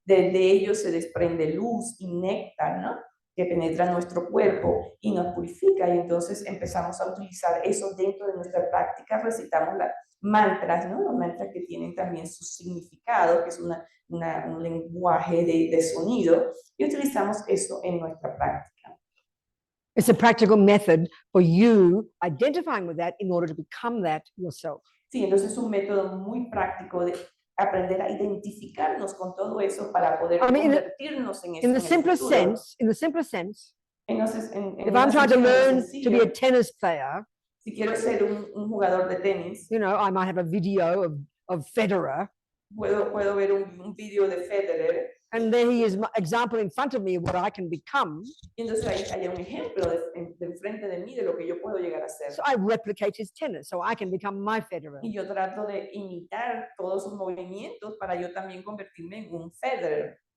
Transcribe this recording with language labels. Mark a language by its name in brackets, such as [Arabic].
[Spanish] De ellos se desprende luz y néctar, ¿no? Que penetra nuestro cuerpo y nos purifica, y entonces empezamos a utilizar eso dentro de nuestra práctica, recitamos mantras, ¿no? Los mantras que tienen también su significado, que es un lenguaje de sonido, y utilizamos eso en nuestra práctica. [English] It's a practical method for you identifying with that in order to become that yourself. [Spanish] Sí, entonces es un método muy práctico de aprender a identificarnos con todo eso para poder convertirnos en eso. [English] In the simplest sense, [Spanish] Entonces, [English] if I'm trying to learn to be a tennis player, [Spanish] si quiero ser un jugador de tenis, [English] you know, I might have a video of Federer. [Spanish] Puedo ver un video de Federer. [English] And there he is, my example in front of me of what I can become. [Spanish] Y entonces hay un ejemplo de enfrente de mí de lo que yo puedo llegar a ser. [English] So I replicate his tennis, so I can become my Federer. [Spanish] Y yo trato de imitar todos sus movimientos para yo también convertirme en un Federer.